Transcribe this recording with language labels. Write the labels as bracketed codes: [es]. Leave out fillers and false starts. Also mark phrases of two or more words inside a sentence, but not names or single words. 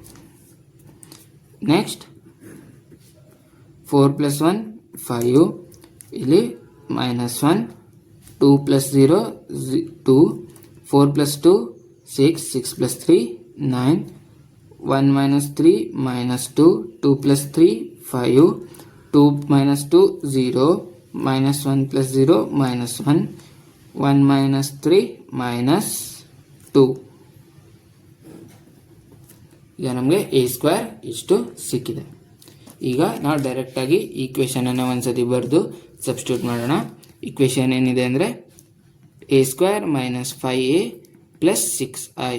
[en] Next 4 plus 1 5, ಇಲ್ಲಿ minus 1, 2 plus 0 2, 4 plus 2 6, 6 plus 3 9, 1 minus 3 minus 2, 2 plus 3 5, 2 minus 2 0, minus 1 plus 0 minus 1, 1 minus 3 minus 2. [kn] ಈಗ ನಮಗೆ [en] a square [kn] ಇಷ್ಟು ಸಿಕ್ಕಿದೆ. ಈಗ ನಾವು ಡೈರೆಕ್ಟಾಗಿ ಈಕ್ವೇಷನನ್ನು ಒಂದ್ಸತಿ ಬರೆದು ಸಬ್ಸ್ಟಿಟ್ಯೂಟ್ ಮಾಡೋಣ. ಈಕ್ವೇಷನ್ ಏನಿದೆ ಅಂದರೆ [en] a square minus 5a plus 6i.